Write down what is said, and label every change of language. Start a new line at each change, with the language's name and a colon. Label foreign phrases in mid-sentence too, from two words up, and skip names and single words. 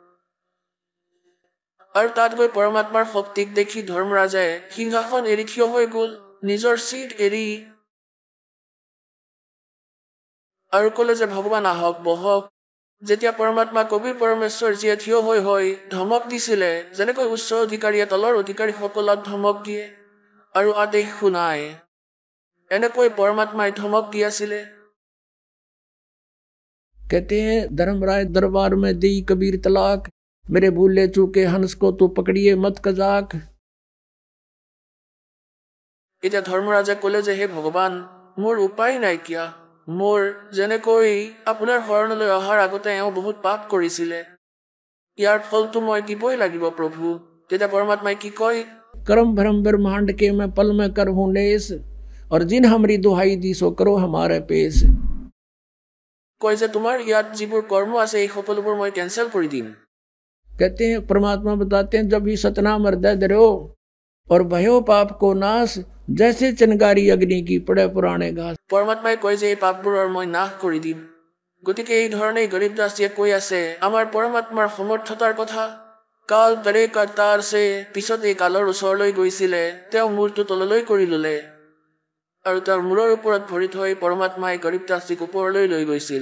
Assamese: আৰু তাত গৈ পৰমাত্মাৰ শক্তিক দেখি ধৰ্মৰাজে সিংহাসন এৰি থিয় হৈ গ'ল নিজৰ চিট এৰি আৰু ক'লে যে ভগৱান আহক বহক যেতিয়া পৰমাত্মা কবিৰ পৰমেশ্বৰ যিয়ে থিয় হৈ ধমক দিছিলে যেনেকৈ উচ্চ অধিকাৰীয়ে তলৰ অধিকাৰীসকলক ধমক দিয়ে আৰু আদেশ শুনায় এনেকৈ পৰমাত্মাই ধমক দি আছিলে
Hindi: कहते हैं धर्मराय दरबार में दी कबीर तलाक मेरे भूले चूके हंस को तो पकड़िए मत कजाक
Assamese: এতিয়া ধৰ্মৰাজে ক'লে যে হে ভগৱান মোৰ উপায় নাইকিয়া মোৰ যেনেকৈ আপোনাৰ শৰণলৈ অহাৰ আগতে এওঁ বহুত পাপ কৰিছিলে ইয়াৰ ফলটো মই দিবই লাগিব প্ৰভু তেতিয়া পৰমাত্মাই কি কয়
Hindi: कर्म भ्रम ब्रह्मांड के मैं पल में कर हूँ नेस और जिन हमारी दुहाई दी सो करो हमारे पेश
Assamese: কয় যে তোমাৰ ইয়াত যিবোৰ কৰ্ম আছে এই সকলোবোৰ মই কেনসেল কৰি দিম
Hindi: कहते हैं परमात्मा बताते हैं जब ही सतना मर्दय दरो और भयो पाप को नाश जैसे चिनगारी अग्नि की पड़े पुराने घास
Assamese: পৰমাত্মাই কয় যে এই পাপবোৰৰ মই নাশ কৰি দিম গতিকে এই ধৰণে গৰীব দাসজীয়ে কৈ আছে আমাৰ পৰমাত্মাৰ সমৰ্থতাৰ কথা
Hindi: काल डरे करतार से
Assamese: পিছত এই কালৰ ওচৰলৈ গৈছিলে তেওঁ মূৰটো তললৈ কৰি ল'লে আৰু তেওঁৰ মূৰৰ ওপৰত ভৰি থৈ পৰমাত্মাই গৰীব দাসীক ওপৰলৈ লৈ গৈছিল।